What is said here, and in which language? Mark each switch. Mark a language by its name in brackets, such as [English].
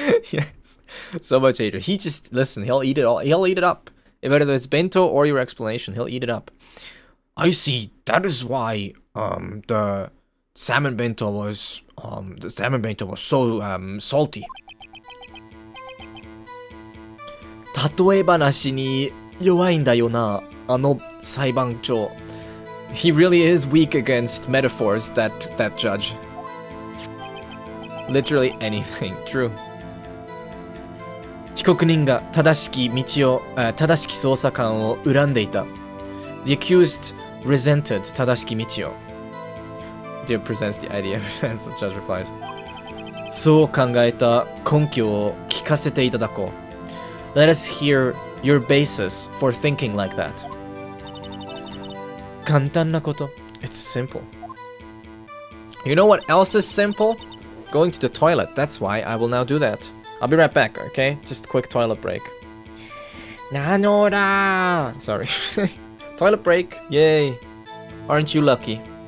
[English] Yes, so much hatred. He just, listen, he'll eat it all. He'll eat it up. Whether it's bento or your explanation, he'll eat it up. I see. That is why the salmon bento was so salty. [Japanese] 例え話に弱いんだよな、あの裁判長。 [English] He really is weak against metaphors, that judge. Literally anything. True. [Japanese] 被告人が正しき捜査官を恨んでいた。 [English] The accused resented [Japanese] 正しき道を。 [English] Dear presents the idea, and so the judge replies. [Japanese] そう考えた根拠を聞かせていただこう。 [English] Let us hear your basis for thinking like that. [Japanese] 簡単なこと。 [English] It's simple. You know what else is simple? Going to the toilet. That's why I will now do that. I'll be right back, okay? Just a quick toilet break. Nanora! Sorry. Toilet break. Yay. Aren't you lucky?